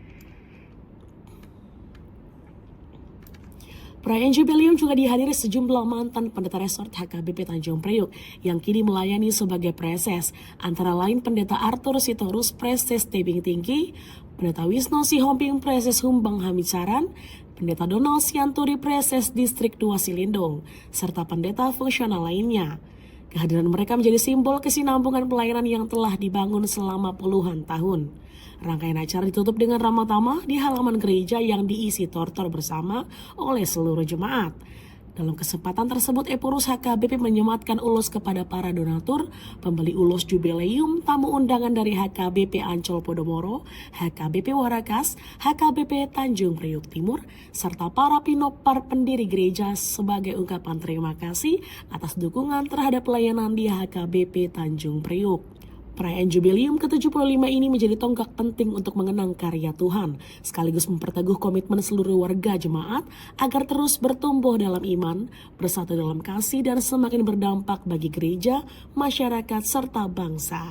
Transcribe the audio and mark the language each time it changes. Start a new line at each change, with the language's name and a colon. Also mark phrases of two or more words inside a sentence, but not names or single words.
Indonesian: Perayaan Jubileum juga dihadiri sejumlah mantan pendeta resort HKBP Tanjung Priuk yang kini melayani sebagai preses, antara lain Pendeta Arthur Sitorus, Preses Tebing Tinggi, Pendeta Wisnu Sihombing, Preses Humbang Hamicaran, Pendeta Donald Sianturi, Preses Distrik 2 Silindung, serta pendeta fungsional lainnya. Kehadiran mereka menjadi simbol kesinambungan pelayanan yang telah dibangun selama puluhan tahun. Rangkaian acara ditutup dengan ramah tamah di halaman gereja yang diisi tortor bersama oleh seluruh jemaat. Dalam kesempatan tersebut, Epurus HKBP menyematkan ulos kepada para donatur, pembeli ulos Jubileum, tamu undangan dari HKBP Ancol Podomoro, HKBP Warakas, HKBP Tanjung Priuk Timur, serta para pinopar pendiri gereja sebagai ungkapan terima kasih atas dukungan terhadap pelayanan di HKBP Tanjung Priuk. Perayaan Jubileum ke-75 ini menjadi tonggak penting untuk mengenang karya Tuhan, sekaligus memperteguh komitmen seluruh warga jemaat agar terus bertumbuh dalam iman, bersatu dalam kasih, dan semakin berdampak bagi gereja, masyarakat, serta bangsa.